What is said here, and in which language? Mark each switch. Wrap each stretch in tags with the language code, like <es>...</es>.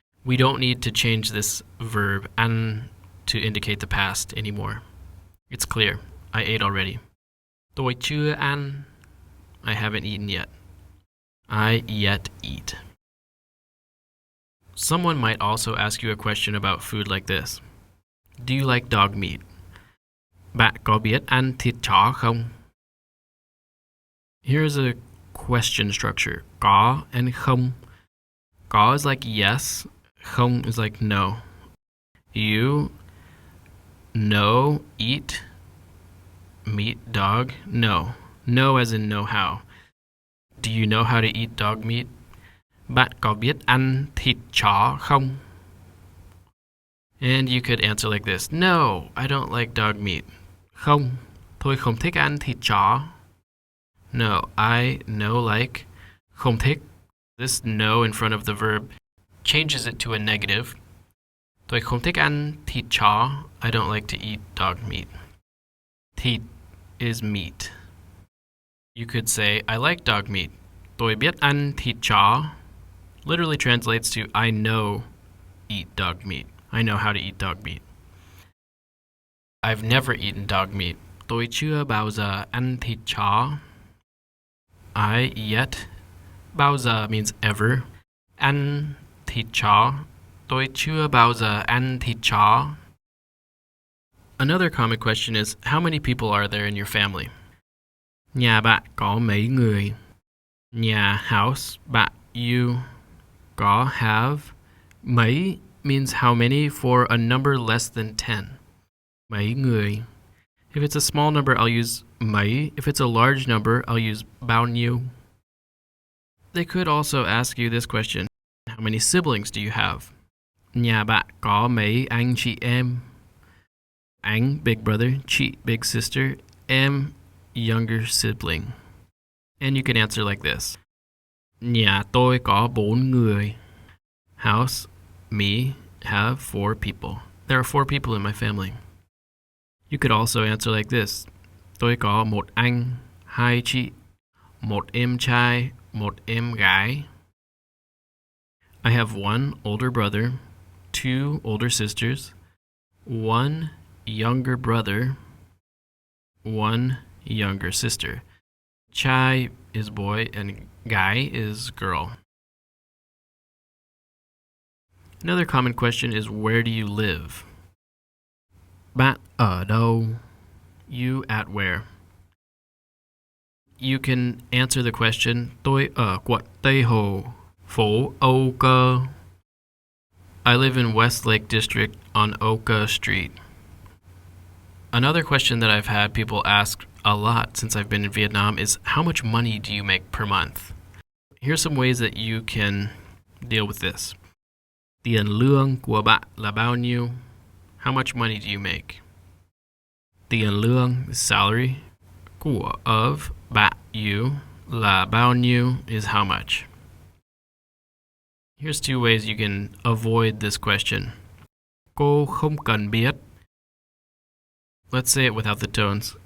<en>We don't need to change this verb ăn to indicate the past anymore. It's clear. I ate already.</en> <vi>Tôi chưa ăn.</vi> <en>I haven't eaten yet. I yet eat. Someone might also ask you a question about food like this. Do you like dog meat?</en> <vi>Bạn có biết ăn thịt chó không?</vi> <en>Here's a question structure. Có and không. Có is like yes. Không is like no. You know eat meat dog? No. No as in know how. Do you know how to eat dog meat?</en> <vi>Bạn có biết ăn thịt chó không?</vi> <en>And you could answer like this. No, I don't like dog meat.</en> <vi>Không, tôi không thích ăn thịt chó.</vi> <en>No, I no like.</en> <vi>Không thích.</vi> <en>This no in front of the verb changes it to a negative.</en> <vi>Tôi không thích ăn thịt chó.</vi> <en>I don't like to eat dog meat. Thịt is meat. You could say, I like dog meat.</en> <vi>Tôi biết ăn thịt chó.</vi> <en>Literally translates to, I know eat dog meat. I know how to eat dog meat. I've never eaten dog meat.</en> <vi>Tôi chưa bao giờ ăn thịt chó.</vi> <en>I yet.</en> <vi>Bao giờ means ever. Ăn thịt chó. Tôi chưa bao giờ ăn thịt chó.</vi> <en>Another common question is, how many people are there in your family?</en> <vi>Nhà bạn có mấy người?</vi> <en>Nhà, house, bạn, you. Có, have. Mấy means how many for a number less than 10. Mấy người. If it's a small number, I'll use mấy. If it's a large number, I'll use bao nhiêu. They could also ask you this question. How many siblings do you have?</en> <vi>Nhà bạn có mấy anh chị em? Anh, big brother, chị, big sister, em, younger sibling.</vi> <en>And you can answer like this.</en> <vi>Nhà tôi có 4 người.</vi> <en>House, me, have 4 people. There are 4 people in my family. You could also answer like this.</en> <vi>Tôi có một anh, 2 chị, một em trai, một em gái.</vi> <en>I have 1 older brother, 2 older sisters, 1 younger brother, 1 younger sister. Trai is boy and gái is girl. Another common question is, where do you live?</en> <vi>Bạn ở đâu?</vi> <en>You at where? You can answer the question,</en> <vi>tôi ở quận Tây Hồ, phố Âu Cơ.</vi> <en>I live in Westlake District on Oka Street. Another question that I've had people ask a lot since I've been in Vietnam is, how much money do you make per month? Here's some ways that you can deal with this.</en> <vi>Tiền lương của bạn là bao nhiêu?</vi> <en>How much money do you make? Tiền lương, salary, của, of, bạn, you, là bao nhiêu is how much. Here's 2 ways you can avoid this question.</en> <vi>Cô không cần biết.</vi> <en>Let's say it without the tones.</en>